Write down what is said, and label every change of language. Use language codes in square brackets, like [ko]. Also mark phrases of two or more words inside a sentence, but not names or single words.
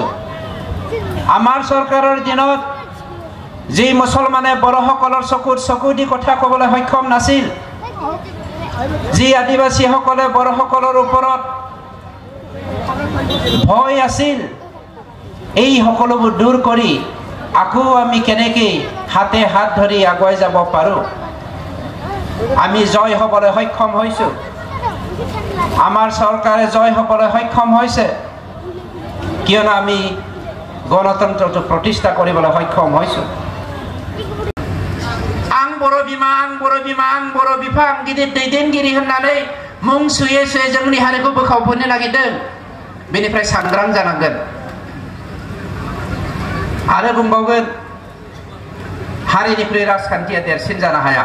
[as] আমাৰ চৰকাৰৰ দিনত যি মুছলমানে বড়োসকলৰ চকু দি কথা ক'বলৈ সক্ষম নাছিল, যি আদিবাসীসকলে বড়োসকলৰ ওপৰত ভয় আছিল, এই সকলোবোৰ দূৰ কৰি আকৌ আমি কেনেকৈ হাতে হাত ধৰি আগুৱাই যাব পাৰোঁ, আমি জয় হ'বলৈ সক্ষম হৈছোঁ। আমাৰ চৰকাৰে জয় হ'বলৈ সক্ষম হৈছে কিয়নো আমি গণতন্ত্ৰটো প্ৰতিষ্ঠা কৰিবলৈ সক্ষম হৈছোঁ। [brx] आं बर' बिमा, आं बर' बिमा, आं बर' बिफा, आं गिदिर दैदेनगिरि होननानै मुं सुयै सुयै जोंनि हारिखौ बोखावफिननो नागिरदों। बेनिफ्राय सांग्रां जानांगोन। आरो बुंबावगोन, हारिनिख्रुइ राजखान्थिया देरसिन जानो हाया।